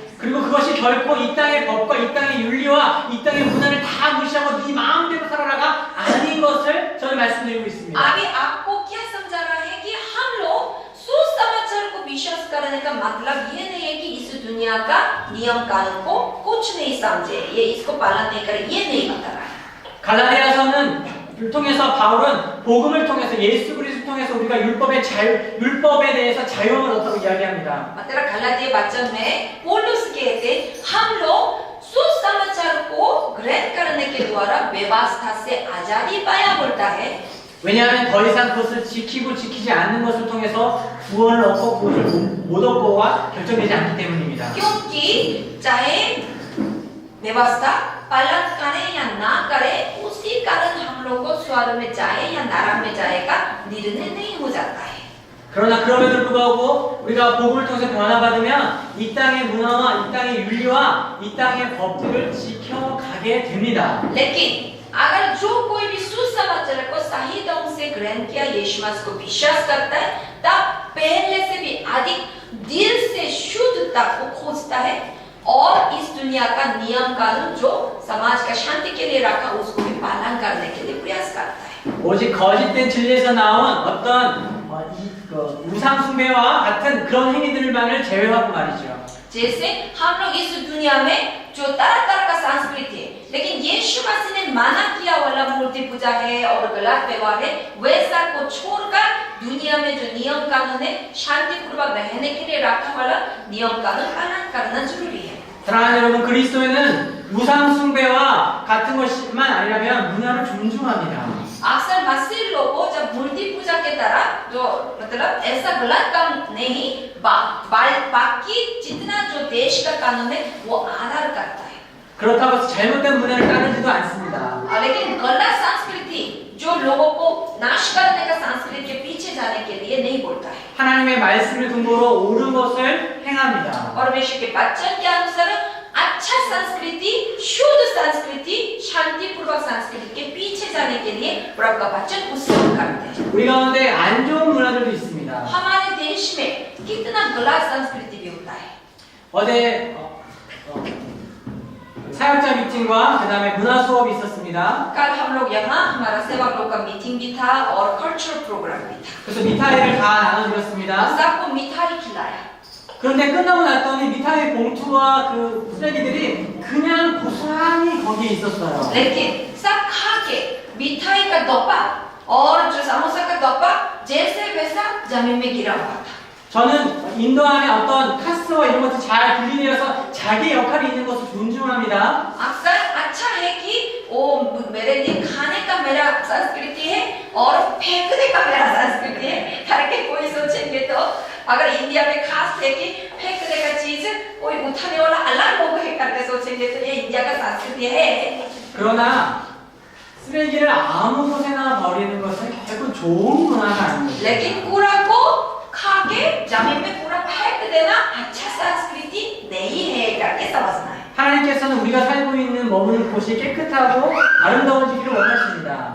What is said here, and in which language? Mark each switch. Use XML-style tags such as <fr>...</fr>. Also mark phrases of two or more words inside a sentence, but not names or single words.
<ko>그리고 그것이 결코 이 땅의 법과 이 땅의 윤리와 이 땅의 문화를 다 무시하고 네 마음대로 살아라가 아닌 것을 저는 말씀드리고 있습니다.</ko> <hi>अभी आपको क्या समझा रहा है कि हम लोग सुसमाचार को विश्वास करने का मतलब ये नहीं है कि इस दुनिया का नियम कानून को कुछ नहीं समझे, ये इसको पालन नहीं करे, ये नहीं बता रहा है।</hi> <ko>갈라디아서는 통해서 바울은 복음을 통해서 예수 그리스도를 통해서 우리가 율법에 대해서 자유함을 얻다고 이야기합니다.</ko> <hi>मतलब गलाती वचन में पौलुस कहते हम लोग सुसमाचार को ग्रहण करने के द्वारा व्यवस्था से आजादी पाया बोलता है।</hi> <ko>왜냐하면 더 이상 그것을 지키고 지키지 않는 것을 통해서 구원을 얻고 구원을 못 얻고와 결정되지 않기 때문입니다.</ko> <hi>क्योंकि चाहे व्यवस्था पालन करे या ना करे, उसी कारण हम लोग को स्वर्ग में जाए या नरक में जाए का निर्णय नहीं हो जाता है।</hi> <ko>그러나 그럼에도 불구하고 우리가 복음을 통해서 변화받으면 이 땅의 문화와 이 땅의 윤리와 이 땅의 법들을 지켜가게 됩니다.</ko> <hi>लेकिन अगर जो कोई भी सुसमाचार को सही ढंग से ग्रहण किया, यीशु मसीह को विश्वास करता है, तब पहले से भी अधिक दिल से शुद्धता को खोजता है और इस दुनिया का नियम कानून जो समाज का शांति के लिए रखा उसको भी पालन करने के लिए प्रयास करता है।</hi> <ko>오직 거짓된 진리에서 나온 어떤 우상 숭배와 같은 그런 행위들만을 제외하고 말이죠.</ko> <hi>जैसे हम लोग इस दुनिया में जो तरह तरह का संस्कृति है, लेकिन यीशु मसीह ने मना किया वाला मूर्ति पूजा है और गलत व्यवहार है, वैसा को छोड़कर दुनिया में जो नियम कानून है शांतिपूर्वक रहने के लिए रखा वाला नियम कानून पालन करना जरूरी है।</hi> <ko>사랑하는 여러분, 그리스도인은 우상 숭배와 같은 것만 아니라면 문화를 존중합니다.</ko> <hi>अक्सर मसीह लोगों जब मूर्ति पूजा के तरह जो मतलब ऐसा गलत काम नहीं, बाकी जितना जो देश का कानून है वो आदर करता है।</hi> <ko>그렇다고 해서 잘못된 문화를 따르지도 않습니다.</ko> <hi>लेकिन गलत संस्कृति जो लोगों को नाश करने का संस्कृति के पीछे जाने के लिए नहीं बोलता है।</hi> <ko>하나님의 말씀을 근거로 옳은 것을 행합니다.</ko> <hi>परमेश्वर के वचन के अनुसार अच्छा संस्कृति, शुद्ध संस्कृति, शांतिपूर्वक संस्कृति के पीछे जाने के लिए प्रभु का वचन उत्सव करते हैं।</hi> <ko>우리 가운데 안 좋은 문화들도 있습니다.</ko> <hi>हमारे देश में कितना गलत संस्कृति भी होता है।</hi> <ko>어제 사역자 미팅과 그 다음에 문화 수업이 있었습니다.</ko> <hi>कल हम लोग यहाँ हमारा सेवक लोग का मीटिंग भी था और</hi> <en>cultural program</en> <hi>भी था।</hi> <ko>그래서 미ठा이를 다 나눠드렸습니다.</ko> <hi>सबको मिठाई खिलाया।</hi> <ko>그런데 끝나고 났더니 미ठा이 봉투와 그 쓰레기들이 그냥 고스란히 거기에 있었어요.</ko> <hi>लेकिन सब खा के मिठाई का डब्बा और जो समोसा का डब्बा जैसे वैसा जमीन में गिरा हुआ था।</hi> <ko>저는 인도 안에 어떤 카스와 이런 것들 잘 분리되어서 자기 역할이 있는 것을 존중합니다.</ko> <hi>अक्सर अच्छा है कि वो मेरे लिए खाने का मेरा संस्कृति है और फेंकने का मेरा संस्कृति है करके कोई सोचेंगे तो अगर इंडिया में खास है कि फेंकने का चीज कोई उठाने वाला अलग लोग है करके सोचेंगे तो ये इंडिया का संस्कृति है।</hi> <ko>그러나 쓰레기를 아무 곳에나 버리는 것은 결국 좋은 문화가 아닙니다.</ko> <hi>लेकिन कूड़ा को खा के जमीन में पूरा फेंक देना अच्छा संस्कृति नहीं है करके समझना है।</hi> <ko>하나님께서는 우리가 살고 있는 머무는 곳이 깨끗하고 아름다워지기를 원하십니다.</ko>